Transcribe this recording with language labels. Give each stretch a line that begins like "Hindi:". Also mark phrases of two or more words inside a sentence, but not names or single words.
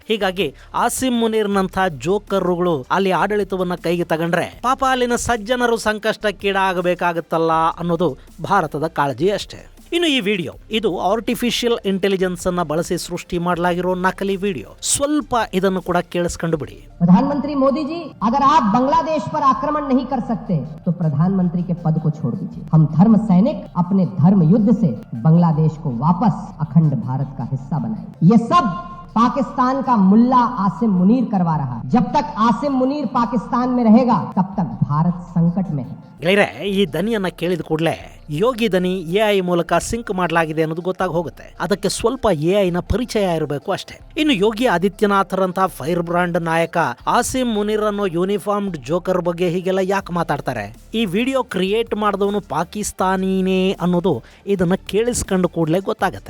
Kannada: ಹೀಗಾಗಿ ಆಸಿಂ ಮುನೀರ್ನಂಥ ಜೋಕರ್ರುಗಳು ಅಲ್ಲಿ ಆಡಳಿತವನ್ನ ಕೈಗೆ ತಗೊಂಡ್ರೆ ಪಾಪ ಅಲ್ಲಿನ ಸಜ್ಜನರು ಸಂಕಷ್ಟಕ್ಕೀಡಾಗಬೇಕಾಗುತ್ತಲ್ಲ ಅನ್ನೋದು ಭಾರತದ ಕಾಳಜಿ ಅಷ್ಟೇ. ಇನ್ನು ಈ ವಿಡಿಯೋ ಇದು
English: artificial intelligence
Kannada: ಅನ್ನ ಬಳಸಿ ಸೃಷ್ಟಿ ಮಾಡಲಾಗಿರೋ ನಕಲಿ ವಿಡಿಯೋ. ಸ್ವಲ್ಪ ಇದನ್ನು ಕೂಡ ಕೇಳಿಸ್ಕೊಂಡು ಬಿಡಿ.
Hindi: प्रधानमंत्री मोदी जी, अगर आप बांग्लादेश पर आक्रमण नहीं कर सकते तो प्रधानमंत्री के पद को छोड़ दीजिए. हम धर्म सैनिक अपने धर्म युद्ध से बांग्लादेश को वापस अखंड भारत का हिस्सा बनाएं. ये सब पाकिस्तान का मुल्ला आसिम मुनीर करवा रहा है. जब तक आसिम मुनीर पाकिस्तान में रहेगा तब तक भारत संकट में है.
Kannada: ಗೆಳೆಯರೆ, ಈ ದನಿಯನ್ನ ಕೇಳಿದ ಕೂಡಲೇ ಯೋಗಿ ದನಿ AI ಮೂಲಕ ಸಿಂಕ್ ಮಾಡಲಾಗಿದೆ ಅನ್ನೋದು ಗೊತ್ತಾಗಿ ಹೋಗುತ್ತೆ. ಅದಕ್ಕೆ ಸ್ವಲ್ಪ AIನ ಪರಿಚಯ ಇರಬೇಕು ಅಷ್ಟೇ. ಇನ್ನು ಯೋಗಿ ಆದಿತ್ಯನಾಥರಂತಹ
English: fire brand
Kannada: ನಾಯಕ ಆಸಿಂ ಮುನೀರ್ ಅನ್ನೋ
English: uniformed joker
Kannada: ಬಗ್ಗೆ ಹೀಗೆಲ್ಲ ಯಾಕೆ ಮಾತಾಡ್ತಾರೆ? ಈ ವಿಡಿಯೋ ಕ್ರಿಯೇಟ್ ಮಾಡಿದವನು ಪಾಕಿಸ್ತಾನಿನೇ ಅನ್ನೋದು ಇದನ್ನ ಕೇಳಿಸ್ಕೊಂಡು ಕೂಡಲೇ ಗೊತ್ತಾಗತ್ತೆ.